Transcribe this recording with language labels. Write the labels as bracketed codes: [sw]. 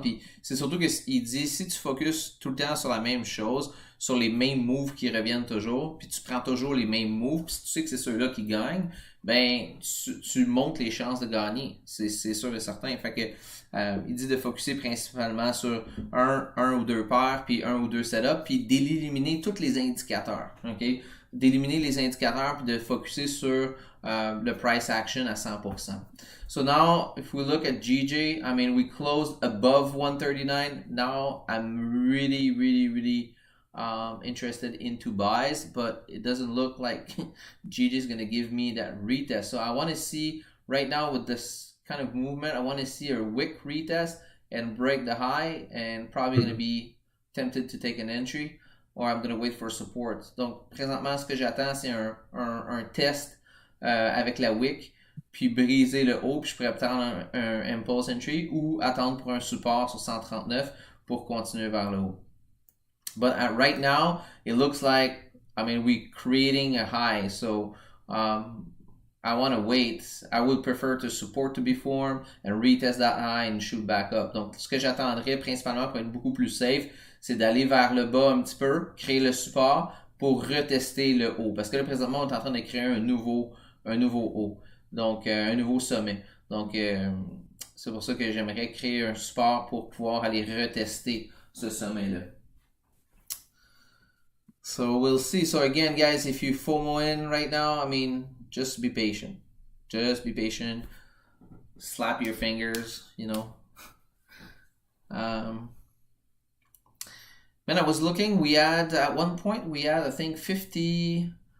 [fr] Puis c'est surtout qu'il dit, si tu focuses tout le temps sur la même chose, sur les mêmes moves qui reviennent toujours, puis tu prends toujours les mêmes moves, puis si tu sais que c'est ceux-là qui gagnent, ben tu montes les chances de gagner. C'est sûr et certain. Fait que il dit de focuser principalement sur un ou 2 paires, puis 1 ou 2 setups, puis d'éliminer tous les indicateurs. OK? D'éliminer les indicateurs, puis de focuser sur le price action à 100%. [en] So now, if we look at GJ, I mean, we closed above 139. Now, I'm really interested into buys, but it doesn't look like GJ is going to give me that retest. So I want to see right now with this kind of movement, I want to see a wick retest and break the high, and probably going to be tempted to take an entry, or I'm going to wait for support. [fr] Donc, présentement, ce que j'attends, c'est un test avec la wick, puis briser le haut, puis je pourrais prendre un impulse entry ou attendre pour un support sur 139 pour continuer vers le haut. [en] But right now, it looks like, I mean, we're creating a high. So I want to wait. I would prefer to support to be formed and retest that high and shoot back up. [fr] Donc, ce que j'attendrais principalement pour être beaucoup plus safe, c'est d'aller vers le bas un petit peu, créer le support pour retester le haut. Parce que là, présentement, on est en train de créer un nouveau haut. Donc, un nouveau sommet. Donc, c'est pour ça que j'aimerais créer un support pour pouvoir aller retester ce sommet-là. [en] So we'll see. So again, guys, if you FOMO in right now, I mean, just be patient. Just be patient. Slap your fingers, you know. Man, I was looking, at one point, I think 52